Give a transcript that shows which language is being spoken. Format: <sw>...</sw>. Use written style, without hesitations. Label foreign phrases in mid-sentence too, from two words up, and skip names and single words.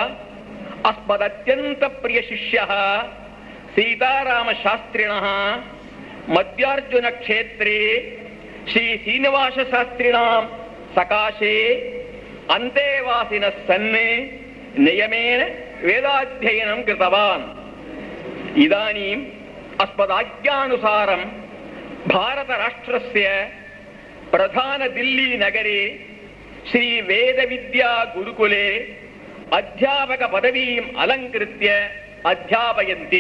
<sa>अस्मदत्यन्त प्रिय शिष्यः सीताराम शास्त्रिणः मध्यार्जुन क्षेत्रे श्री श्रीनिवास शास्त्रिणां सकाशे अन्तेवासिन सन्नु नियमेन वेदाध्ययनं कृतवान्। इदानीम् अस्मदाज्ञानुसारं भारतराष्ट्रस्य प्रधानदिल्लीनगरे श्रीवेदविद्यागुरुकुले अध्यापकपदवीम् अलङ्कृत्य अध्यापयन्ति।</sa>